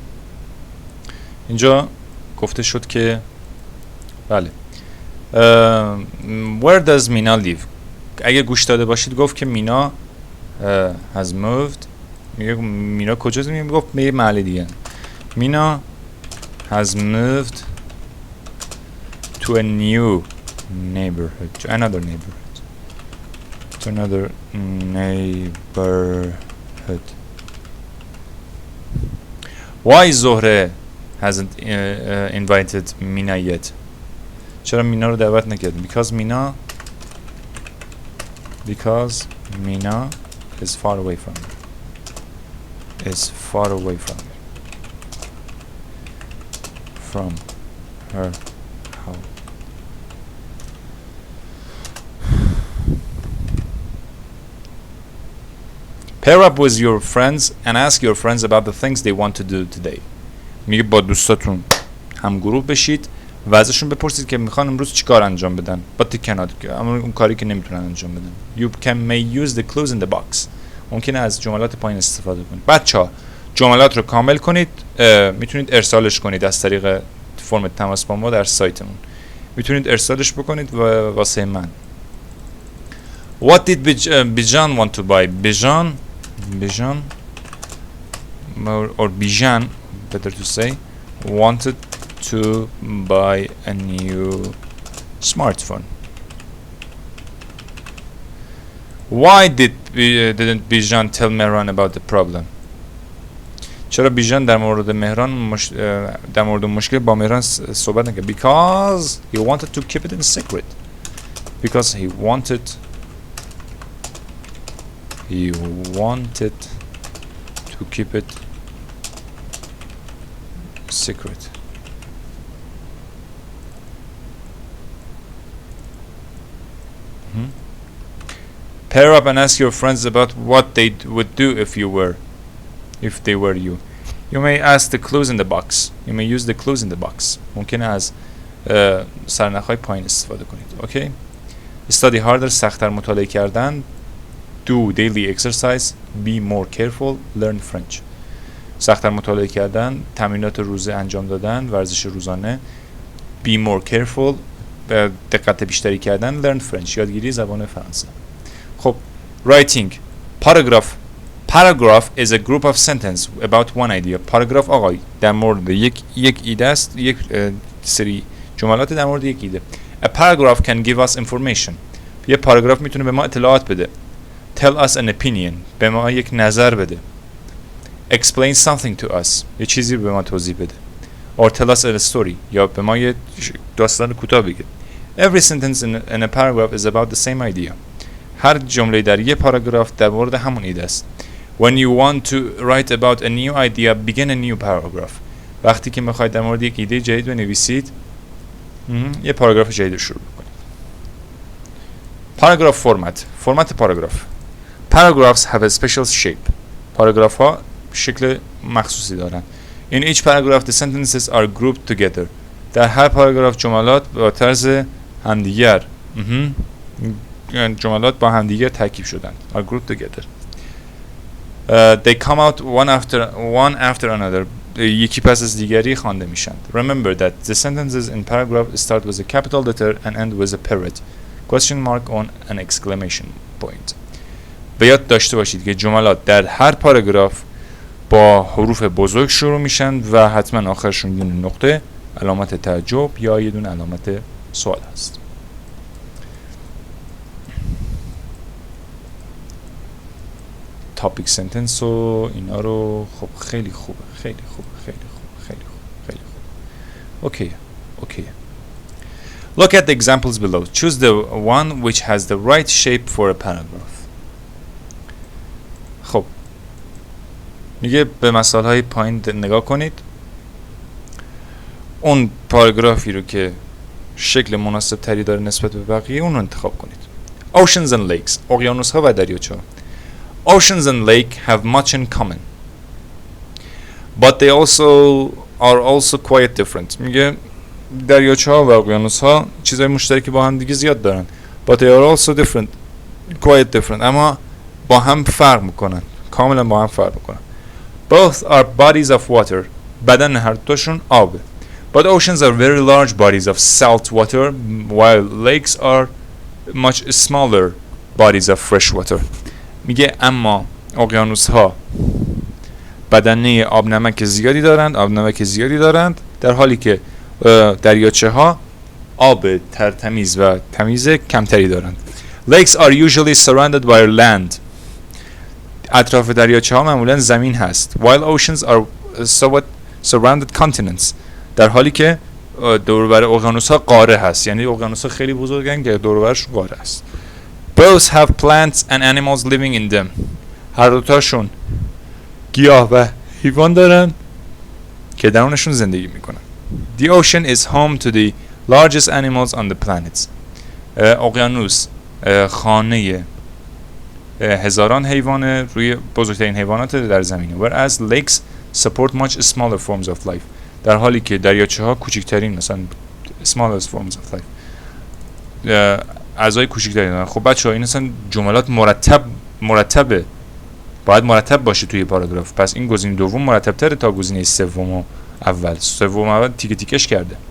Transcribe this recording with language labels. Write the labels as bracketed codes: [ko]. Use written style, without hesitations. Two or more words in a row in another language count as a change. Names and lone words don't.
[fa] اینجا گفته شد که بله [en] Where does Mina live؟ [fa] اگه گوش داده باشید گفت که مینا [en] has moved. [fa] میگه مینا کجاست؟ میگه گفت به یه محل دیگه. [en] مینا has moved to a new neighborhood, to another neighborhood. To another neighborhood. Why Zohre hasn't invited Mina yet? [fa] چرا مینا رو دعوت نکرد؟ [en] Because Mina is far away from her. Is far away from her house. Pair up with your friends and ask your friends about the things they want to do today. [fa] میگه با دوستاتون هم گروه بشید و ازشون بپرسید که میخوان امروز چیکار انجام بدن. [en] But they cannot. [fa] اما اون کاری که نمیتونن انجام بدن. [en] You may use the clues in the box. [fa] ممکنه از جملات پایین استفاده کنید. بچه‌ها جملات رو کامل کنید. میتونید ارسالش کنید از طریق فرم تماس با ما در سایتمون. میتونید ارسالش بکنید و واسه من. [en] What did Bijan want to buy? Bijan or Bijan, better to say, wanted to buy a new smartphone. Why didn't Bijan tell Mehran about the problem? [fa] چرا بیژن در مورد مشکل با مهران صحبت نکرد؟ [en] Because he wanted to keep it in secret. Because he wanted to keep it secret. Pair up and ask your friends about what they would do if they were you. You may ask the clues in the box. You may use the clues in the box. [fa] ممکنه از سرنخ‌های پایین استفاده کنید. [en] Okay? Study harder. [fa] سخت‌تر مطالعه کردن. [en] do daily exercise, be more careful, learn French. [fa] سخت‌تر مطالعه کردن، تمرینات روزه انجام دادن، ورزش روزانه. [en] be more careful، [fa] دقت بیشتری کردن. [en] learn French، [fa] یادگیری زبان فرانسه. خب writing. [en] paragraph is a group of sentence about one idea. [fa] paragraph آقا در مورد یک ایده است، یک سری جملات در مورد یک ایده. [en] a paragraph can give us information. [fa] یه پاراگراف میتونه به ما اطلاعات بده. [en] tell us an opinion، [fa] به ما یک نظر بده. [en] explain something to us، [fa] یه چیزی رو به ما توضیح بده. [en] or tell us a story، [fa] یا به ما یه داستان کوتاه بگه. [en] every sentence in a paragraph is about the same idea. [fa] هر جمله در یه پاراگراف در مورد همون ایده است. [en] when you want to write about a new idea, begin a new paragraph. [fa] وقتی که میخواید در مورد یک ایده جدید بنویسید، یه پاراگراف جدید رو شروع کنید. paragraph فرمت پاراگراف. [en] paragraphs have a special shape. [fa] پاراگراف ها شکل مخصوصی دارن. [en] in each paragraph the sentences are grouped together. [fa] در هر پاراگراف جملات با طرز همدیگر جملات با همدیگر ترکیب شدن. [en] are grouped together. They come out one after another. [fa] یکی پس از دیگری خوانده میشن. [en] Remember that the sentences in paragraph start with a capital letter and end with a period. Question mark on an exclamation point. [fa] به یاد داشته باشید که جملات در هر پاراگراف با حروف بزرگ شروع میشن و حتما آخرشون یه نقطه علامت تعجب یا یه دونه علامت سوال هست. [en] topic sentence [fa] و اینا رو خب خیلی خوبه. [en] Okay. Look at the examples below. Choose the one which has the right shape for a paragraph. [fa] خب میگه به مثال های پایین نگاه کنید. اون پاراگرافی رو که شکل مناسب تری داره نسبت به بقیه اون رو انتخاب کنید. [en] Oceans and lakes. [fa] اقیانوس ها و دریاچه ها. [en] Oceans and lake have much in common, but they are also quite different. [fa] میگه دریاچه ها و اقیانوس ها چیزهای مشترکی با هم دیگه زیاد دارن. [en] But they are also different, quite different. [fa] اما با هم فرق میکنن. کاملا با هم فرق میکنن. [en] Both are bodies of water. [fa] بدن هر دوشون آبه. [en] But oceans are very large bodies of salt water, while lakes are much smaller bodies of fresh water. [fa] میگه اما اقیانوس ها بدنه آب نمک زیادی دارند در حالی که دریاچه ها آب ترتمیز و تمیز کمتری دارند. [en] Lakes are usually surrounded by land. [fa] اطراف دریاچه ها معمولا زمین هست. [en] While oceans are surrounded continents. [fa] در حالی که دور و بر اقیانوس ها قاره هست. یعنی اقیانوس ها خیلی بزرگن که دور و برش قاره است. [en] Both have plants and animals living in them. [fa] هر دوتاشون گیاه و حیوان دارن که درونشون زندگی میکنن. [en] The ocean is home to the largest animals on the planet. [fa] اقیانوس خانه هزاران حیوان روی بزرگترین حیوانات در زمینه. [en] Whereas lakes support much smaller forms of life. [fa] در حالی که دریاچه ها کوچکترین مثلا [en] smallest forms of life [fa] اعضای کوچکتری دارن. خب بچه‌ها این اصلا جملات مرتبه باید مرتب باشه توی پاراگراف. پس این گزینه دوم مرتب تره تا گزینه سوم اول تیکه تیکش کرده.